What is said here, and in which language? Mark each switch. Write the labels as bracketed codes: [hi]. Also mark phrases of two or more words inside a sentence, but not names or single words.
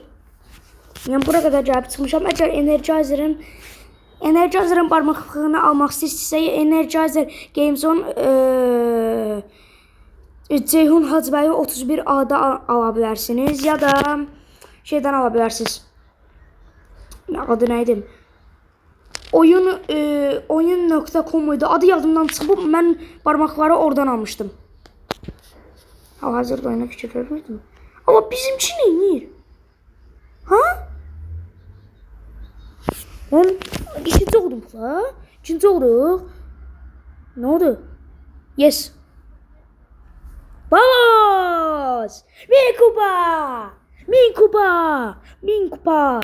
[az] Yəni bura qədər gəlib çıxmışam. Əgər Energizer'ın barmaqlığını almaq istəyirsinizsə, Energizer Gamezone Ceyhun Hacıbəyi 31A'da ala bilərsiniz ya da şeydən ala bilərsiniz. Adı neydi? Oyun.com idi. Adı yadımdan çıxıb, mən barmaqları oradan almışdım. Hal-hazırda oyuna fikir vermirdim. Ama bizimki neyir? Ha? [tr] Ben ikinci oldum la. İkinci olduk. Ne oldu? Yes. [az] Vamos! Min kupa.